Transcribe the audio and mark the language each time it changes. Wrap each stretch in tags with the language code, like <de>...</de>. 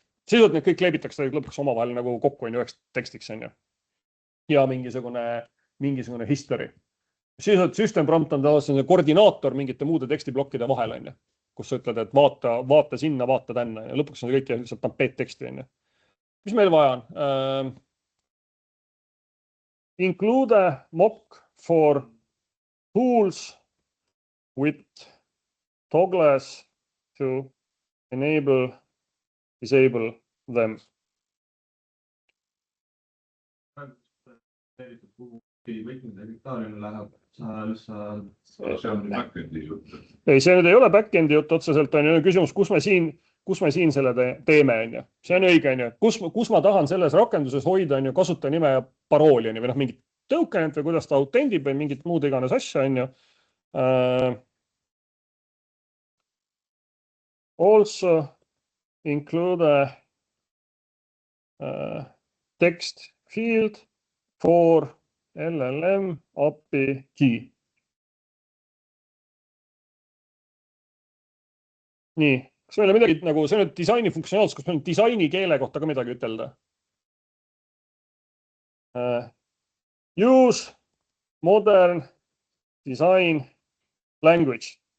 <et>Sisult need kõik kleebitakse lõpuks omavahel nagu kokku, on ju, üheks tekstiks, on ju. Ja mingisugune history. Sisult system prompt on tavaliselt koordinaator mingite muude tekstiblokkide vahel, on ju. Kus sa ütled, et vaata sinna, vaata tänna. Ja lõpuks on see kõik lihtsalt tampeet teksti, on ju. Mis meil vaja on?</et> <en>Include mock for tools with toggles to disable them.</en> <et>See on back-endi jutt. Ei, see nüüd ei ole back-endi jutt otseselt, on ju küsimus, kus me siin selle teeme, on ju. See on õige, on ju. Kus ma tahan selles rakenduses hoida, on ju, kasutajanime ja parooli, on ju, või noh, mingit tokenit või kuidas ta autendib või mingit muud iganes asja, on ju.</et> <en>Also include text field for LLM API key.</en> <et>Nii, kas meil on midagi nagu, see on nüüd disaini funktsionaalsus, kas meil on disaini keele kohta ka midagi ütelda?</et> <en>Use modern design language.</en>